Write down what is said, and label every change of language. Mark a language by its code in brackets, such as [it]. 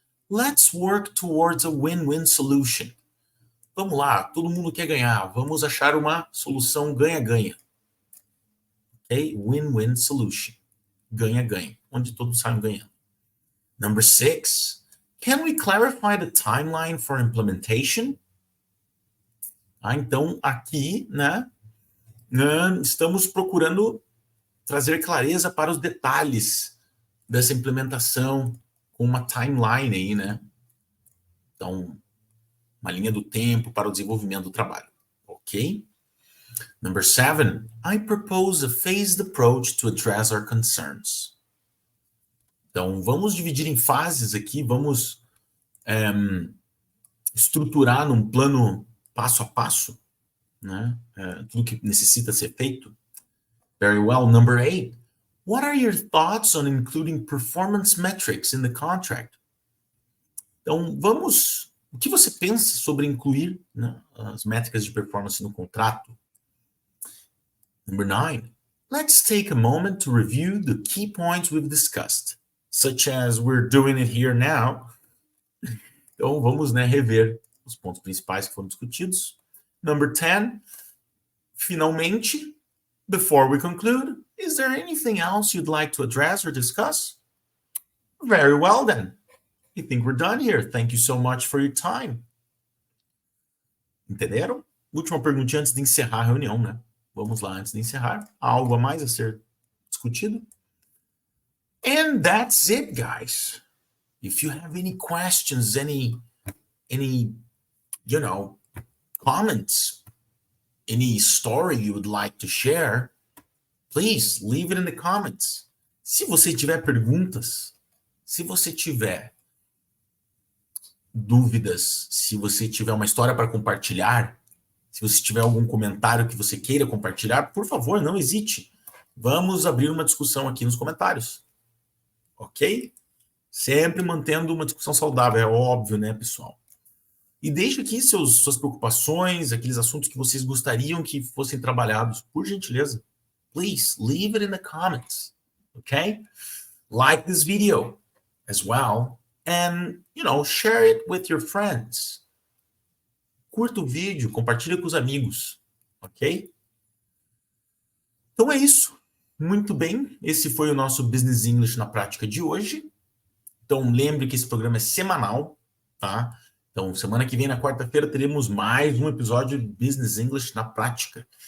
[en] Let's work towards a win-win solution. [pt] Vamos lá, todo mundo quer ganhar. Vamos achar uma solução ganha-ganha. Ok? [en] Win-win solution. [pt] Ganha-ganha. Onde todos saem ganhando. [en] Number 6. Can we clarify the timeline for implementation? [pt] Então, aqui, né, estamos procurando trazer clareza para os detalhes dessa implementação com uma timeline aí, né? Então, uma linha do tempo para o desenvolvimento do trabalho. [en] Ok? Number 7. I propose a phased approach to address our concerns. [pt] Então, vamos dividir em fases aqui, vamos estruturar num plano passo a passo, né? Tudo que necessita ser feito. [en] Very well. Number 8. What are your thoughts on including performance metrics in the contract? [pt] Então, o que você pensa sobre incluir, né, as métricas de performance no contrato? [en] Number 9. Let's take a moment to review the key points we've discussed, such as we're doing it here now. [pt] Então, vamos, né, rever os pontos principais que foram discutidos. [en] Number 10. Finalmente, before we conclude, is there anything else you'd like to address or discuss? Very well, then. I think we're done here. Thank you so much for your time. [pt] Entenderam? Última perguntinha antes de encerrar a reunião, né? Vamos lá, antes de encerrar. Há algo a mais a ser discutido? [en] And that's it, guys. If you have any questions, any comments, any story you would like to share, please leave it in the comments. [pt] Se você tiver perguntas, se você tiver dúvidas, se você tiver uma história para compartilhar, Se você tiver algum comentário que você queira compartilhar, por favor, não hesite. Vamos abrir uma discussão aqui nos comentários. Ok? Sempre mantendo uma discussão saudável, é óbvio, né, pessoal? E deixe aqui suas preocupações, aqueles assuntos que vocês gostariam que fossem trabalhados, por gentileza. [en] Please, leave it in the comments, okay? Like this video as well, and, share it with your friends. [pt] Curta o vídeo, compartilha com os amigos, ok? Então é isso. Muito bem, esse foi o nosso Business English na prática de hoje. Então lembre que esse programa é semanal, tá? Então semana que vem, na quarta-feira, teremos mais um episódio de Business English na prática.